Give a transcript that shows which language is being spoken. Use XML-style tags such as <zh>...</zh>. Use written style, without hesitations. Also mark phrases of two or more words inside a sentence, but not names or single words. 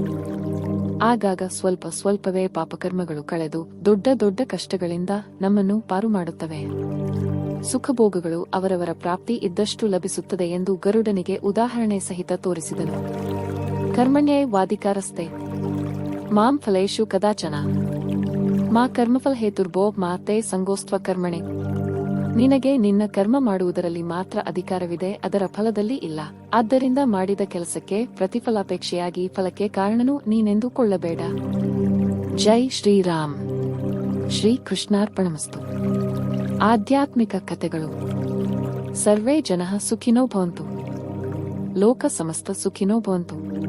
<kn>ಆಗಾಗ ಸ್ವಲ್ಪ ಸ್ವಲ್ಪವೇ ಪಾಪಕರ್ಮಗಳು ಕಳೆದು ದೊಡ್ಡ ದೊಡ್ಡ ಕಷ್ಟಗಳಿಂದ ನಮ್ಮನ್ನು ಪಾರು ಮಾಡುತ್ತವೆ. ಸುಖಭೋಗಗಳು ಅವರವರ ಪ್ರಾಪ್ತಿ ಇದ್ದಷ್ಟು ಲಭಿಸುತ್ತದೆ ಎಂದು ಗರುಡನಿಗೆ ಉದಾಹರಣೆ ಸಹಿತ ತೋರಿಸಿದನು.</kn> <sa>ಕರ್ಮಣ್ಯೇ ವಾದಿಕಾರಸ್ತೆ ಮಾಂ ಫಲೇಶು ಕದಾಚನ ಮಾ ಕರ್ಮಫಲ ಹೇತುರ್ಭೋ ಮಾತೆ ಸಂಗೋಸ್ತ್ವ ಕರ್ಮಣೆ.</sa> <kn>ನಿನಗೆ ನಿನ್ನ ಕರ್ಮ ಮಾಡುವುದರಲ್ಲಿ ಮಾತ್ರ ಅಧಿಕಾರವಿದೆ, ಅದರ ಫಲದಲ್ಲಿ ಇಲ್ಲ. ಆದ್ದರಿಂದ ಮಾಡಿದ ಕೆಲಸಕ್ಕೆ ಪ್ರತಿಫಲಾಪೇಕ್ಷೆಯಾಗಿ ಫಲಕ್ಕೆ ಕಾರಣನೂ ನೀನೆಂದುಕೊಳ್ಳಬೇಡ.</kn> <sa>ಜೈ ಶ್ರೀರಾಮ್. ಶ್ರೀ ಕೃಷ್ಣಾರ್ಪಣಮಸ್ತು.</sa> <kn>ಆಧ್ಯಾತ್ಮಿಕ ಕಥೆಗಳು.</kn> <sa>ಸರ್ವೇ ಜನಃ ಸುಖಿನೋ ಭವಂತು. ಲೋಕ ಸಮಸ್ತ ಸುಖಿನೋ ಭವಂತು.</sa>